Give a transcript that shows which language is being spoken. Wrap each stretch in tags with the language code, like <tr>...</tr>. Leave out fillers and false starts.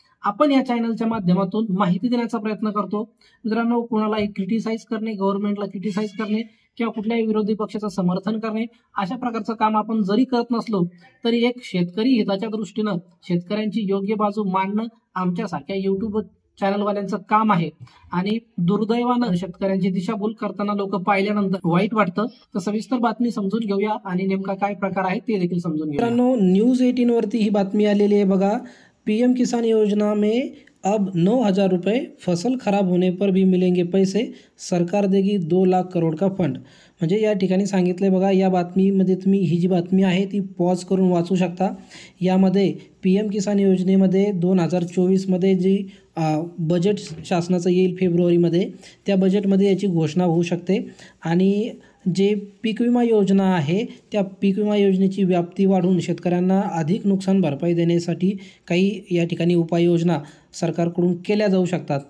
<mr>आपण या चॅनलच्या माध्यमातून माहिती देण्याचा प्रयत्न करतो। मित्रांनो, कोणालाही क्रिटिसाइज करणे, गव्हर्नमेंटला क्रिटिसाइज करणे किंवा कुठल्याही विरोधी पक्षाचं समर्थन करणे अशा प्रकारचं काम आपण जरी करत नसलो तरी एक शेतकरी हिताच्या दृष्टीनं शेतकऱ्यांची योग्य बाजू मांडणं आमच्यासारख्या युट्यूब चॅनलवाल्यांचं काम आहे। आणि दुर्दैवानं शेतकऱ्यांची दिशाभूल करताना लोक पाहिल्यानंतर वाईट वाटतं। तर सविस्तर बातमी समजून घेऊया आणि नेमका काय प्रकार आहे ते देखील समजून घेऊया। मित्रांनो, न्यूज 18 वरती ही बातमी आलेली आहे बघा।</mr> <hi>पीएम किसान योजना में अब 9,000 रुपये, फसल खराब होने पर भी मिलेंगे पैसे, सरकार देगी 2 लाख करोड़ का फंड।</hi> <mr>म्हणजे या ठिकाणी सांगितलंय बघा। या बातमीमध्ये तुम्ही ही जी बातमी आहे ती पॉज करून वाचू शकता। यामध्ये पीएम किसान योजनेमध्ये 2024 मध्ये जी बजेट शासनाचं येईल फेब्रुवारीमध्ये, त्या बजेटमध्ये याची घोषणा होऊ शकते। आणि जे पीक विमा योजना आहे त्या पीक विमा योजनेची व्याप्ती वाढवून शेतकऱ्यांना अधिक नुकसान भरपाई देण्यासाठी काही या ठिकाणी उपाययोजना सरकारकडून केल्या जाऊ शकतात।</mr>